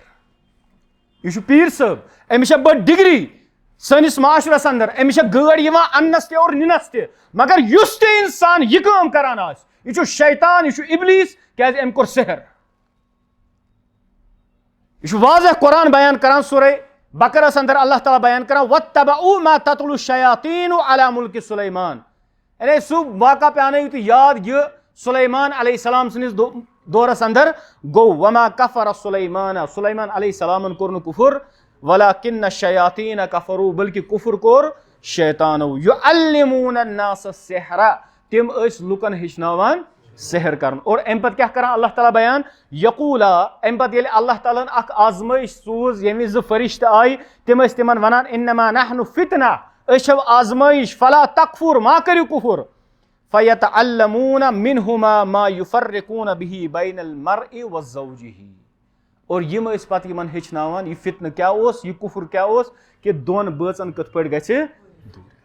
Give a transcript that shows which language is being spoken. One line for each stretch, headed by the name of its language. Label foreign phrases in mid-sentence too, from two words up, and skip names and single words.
Kashmiri: یہِ چھُ پیٖر صٲب أمِس چھےٚ بٔڑ ڈگری سٲنِس معاشرس اندر أمِس چھےٚ گٲڑۍ یِوان اننس تہِ اور نِنس تہِ مگر یُس تہِ انسان یہِ کٲم کران آسہِ یہِ چھُ شیطان یہِ چھُ ابلیٖس کیازِ أمۍ کوٚر سحر. یہِ چھُ واضح قرآن بیان کران سورہ بقرس اندر اللہ تعالیٰ بیان کران
Arabic: وَاتَّبَعُوا مَا تَتْلُو الشَّيَاطِينُ عَلَىٰ مُلْكِ سُلَيْمان.
Kashmiri: یعنی سُہ واقعہ پیانٲیِو تُہۍ یاد یہِ سُلیمان علیہ السلام سٕنٛدِس دورس اندر گوٚو
Arabic: وما کفر سُلیمان
Kashmiri: سُلیمان علیہ السلامن کوٚر نہٕ کُفُر
Arabic: وَلَٰكِنَّ الشَّيَاطِينَ كَفَرُوا
Kashmiri: بلکہِ کُفُر کوٚر شیطانو.
Arabic: يُعَلِّمُونَ النَّاسَ السِّحْرَ
Kashmiri: تِم ٲسۍ لُکن ہیٚچھناوان سحر کرُن. اور امہِ پتہٕ کیاہ کران اللہ تعالیٰ بیان یقوٗلا امہِ پتہٕ ییٚلہِ اللہ تعالیٰ ہن اکھ آزمٲیش سوٗز ییٚمہِ وِزِ 2 فرشتہٕ آیہِ تِم ٲسۍ تِمن ونان
Arabic: اِنما نحنُ فتنہ
Kashmiri: أسۍ چھو آزمٲیش
Arabic: فلا تکفُر
Kashmiri: ما کٔرِو کُفُر
Arabic: فیتعلمون منہما ما یفرقون بِہِ بین المرء وزوجہ.
Kashmiri: اور یِم ٲسۍ پتہٕ یِمن ہیٚچھناوان یہِ فتنہٕ کیاہ اوس یہِ کُفُر کیاہ اوس کہِ دۄن بٲژن کِتھ پٲٹھۍ گژھِ دوٗر.